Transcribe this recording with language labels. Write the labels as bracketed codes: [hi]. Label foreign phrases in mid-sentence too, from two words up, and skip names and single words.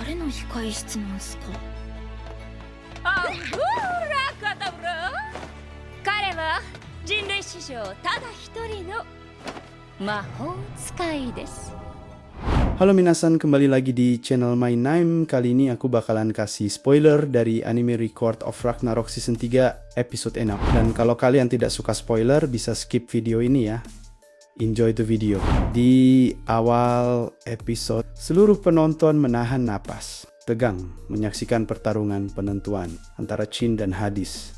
[ja] 誰の控室なんすか。アンブーラカタブラ。彼は人類史上ただ一人の魔法使いです。 [id] Halo minasan, kembali lagi di channel My Name. Kali ini aku bakalan kasih spoiler dari anime Record of Ragnarok Season 3 episode 6. Dan kalau kalian tidak suka spoiler, bisa skip video ini ya. [en] Enjoy the video. [id] Di awal episode, seluruh penonton menahan napas, tegang menyaksikan pertarungan penentuan antara Chin dan Hades.